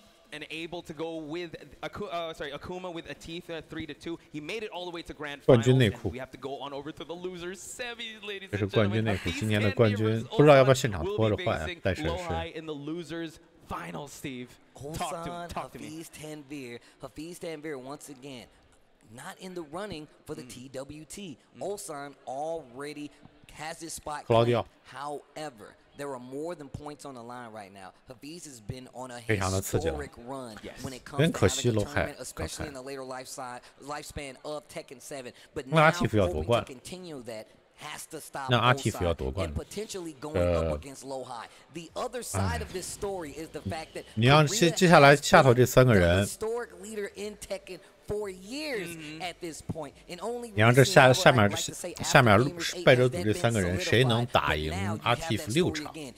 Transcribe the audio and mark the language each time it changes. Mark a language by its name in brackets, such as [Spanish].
[English] and able to go with Akuma with Atif 3-2. He made it all the way to grand finals. We have to go on over to the losers semis, ladies and gentlemen. [Chinese] 这是冠军内裤，今年的冠军，不知道要不要现场脱着换呀？但是 [English] in the losers finals, Steve. Talk to me. Hafiz Tanvir once again. Not in the running for the TWT. Ulsan already has his spot. However, there are more than points on the line right now. Hafiz has been on a historic run when it comes to having a tournament, especially in the later lifespan of Tekken 7. But now, hoping to continue that has to stop Ulsan and potentially going up against Lohai. The other side of this story is the fact that [Chinese] 你让接下来下头这3个人 [English] historic leader in Tekken for years at this point, and only [Chinese] 你让这下面败者组这3个人，谁能打赢阿蒂夫6场？